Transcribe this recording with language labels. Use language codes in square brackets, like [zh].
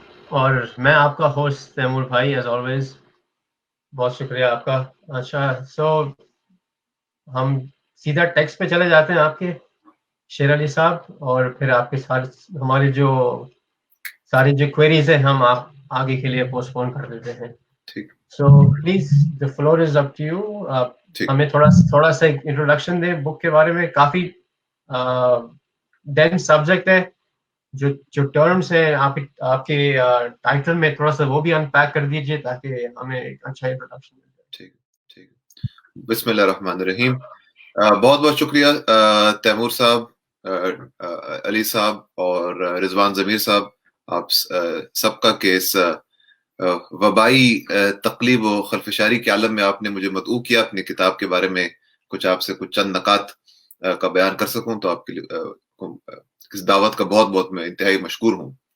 [ur] اور میں آپ کا ہوسٹ تیمور بھائی، [en] as always [ur] بہت شکریہ آپ کا۔ اچھا، سو ہم سیدھا ٹیکسٹ پہ چلے جاتے ہیں آپ کے شیر علی صاحب، اور پھر آپ کے سارے ہماری جو ساری جو کوئریز ہیں ہم آپ آگے کے لیے پوسٹ پون کر دیتے ہیں۔ ٹھیک، [en] So please the floor is up to you۔ آپ [ur] ٹھیک۔ ہمیں تھوڑا سا ایک انٹروڈکشن دیں بک کے بارے میں۔ کافی ڈینس سبجیکٹ ہے، جو ٹرمز ہیں آپ کے ٹائٹل میں تھوڑا سا وہ بھی انپیک کر دیجیے تاکہ ہمیں ایک اچھا انٹروڈکشن مل جائے۔ ٹھیک ٹھیک۔ بسم اللہ الرحمن الرحیم۔ بہت بہت شکریہ تیمور صاحب، علی صاحب اور رضوان ضمیر صاحب، آپ سب کا کہ اس وبائی تقلیب و خلفشاری کے عالم میں آپ نے مجھے مدعو کیا اپنی کتاب کے بارے میں کچھ آپ سے کچھ چند نکات کا بیان کر سکوں، تو آپ کے لیے اس دعوت کا بہت بہت میں انتہائی مشکور ہوں۔